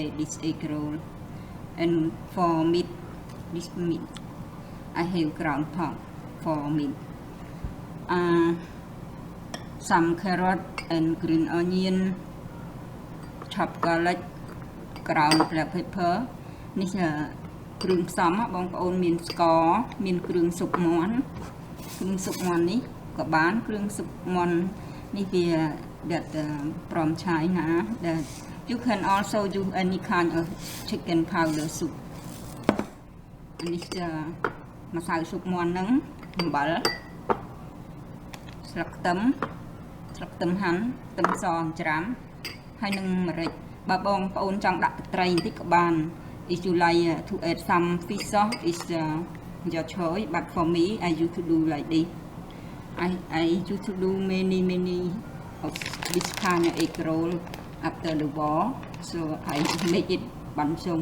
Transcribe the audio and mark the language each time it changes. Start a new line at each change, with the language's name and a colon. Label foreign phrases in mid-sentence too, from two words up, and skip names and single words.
English: This egg roll, and for meat, this meat I have ground pork for meat. Some carrot and green onion, chopped garlic, ground black pepper.
Khmer: នេះគ្រឿងផ្សំបងប្អូនមានស្ករមានគ្រឿងស៊ុបមាន់នេះក៏បានគ្រឿងស៊ុបមាន់នេះវា ដែលព្រមឆាយណា
English: that you can also use any kind of chicken powder soup
Khmer: នេះម្សៅស៊ុបមាន់ហ្នឹងអំបិលស្លឹកខ្ទឹមហាន់ខ្ទឹមសអង្ច្រាំហើយនឹងម្រេចបើបងប្អូនចង់ដាក់ទឹកត្រីបន្តិចក៏បាន
English: if you like to add some fish sauce is your choice, but for me I used to do like this. I used to do many of this kind of egg roll after the war, so I make it banchung.